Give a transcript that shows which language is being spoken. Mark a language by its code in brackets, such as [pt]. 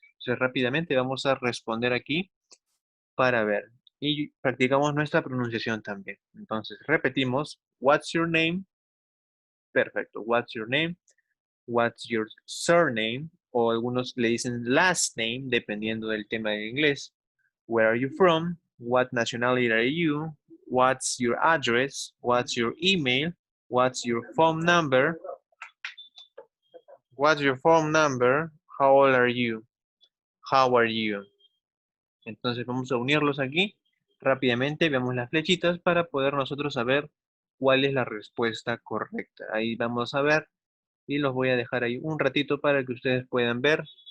[es] Entonces, rápidamente vamos a responder aquí para ver. Y practicamos nuestra pronunciación también. Entonces, repetimos, [en] what's your name? Perfecto. What's your name? What's your surname? [es] O algunos le dicen last name, dependiendo del tema en inglés. [en] Where are you from? What nationality are you? What's your address? What's your email? What's your phone number? What's your phone number? How old are you? How are you? [es] Entonces vamos a unirlos aquí rápidamente. Veamos las flechitas para poder nosotros saber cuál es la respuesta correcta. Ahí vamos a ver y los voy a dejar ahí un ratito para que ustedes puedan ver.